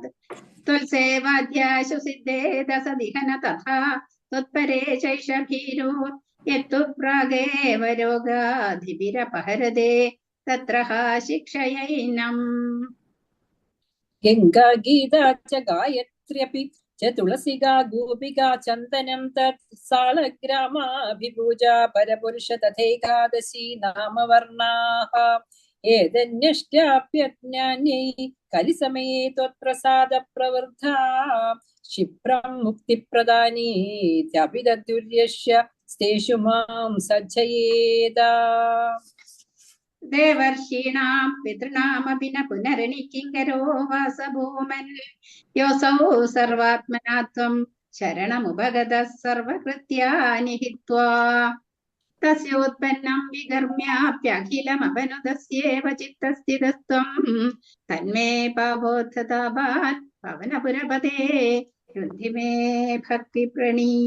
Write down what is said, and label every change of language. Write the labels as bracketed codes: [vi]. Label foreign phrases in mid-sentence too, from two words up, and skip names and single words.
[sa] ത്വൽസേവാധ്യാശു സിദ്ധേ ദസദിഹന തഥാ ത്വത്പരേ ശൈഷഭീരോ യത്തു പ്രാഗേവ രോഗാധിഭിരപഹരതേ തത്ര ഹാ ശിക്ഷയൈനം. ഗംഗാ ഗീതാ ച ഗായത്ര്യപി च तुलसिगा गोपिका चन्दनं तत् सालग्रामाभिपूजा परपुरुष तथैकादशी नामवर्णाः ഏതന്യഷ്ടാപ്യജ്ഞാന്യൈ കലിസമയേ ത്വത്പ്രസാദപ്രവൃദ്ധാ ക്ഷിപ്രം മുക്തിപ്രദാനീത്യഭിദുര്യശ്യ സ്തേഷു മാം സജ്ജയേതാ. ദേവർഷീണാം പിതൃണാമപി ന പുനരണിക്കിങ്കരോ വാസഭൂമൻ യോസൗ സർവാത്മനാത്വം ശരണമുപഗതഃ സർവകൃത്യാനി ഹിത്വാ തസ്യോത്പന്നം വികർമ്മ്യാപ്യഖിലമപനുതസ്യേവ ചിത്തസ്ഥിതസ്ത്വം തന്മേ പാപോത്ഥതാപാൻ പവനപുരപതേ രുദ്ധി മേ ഭക്തി പ്രണീയ.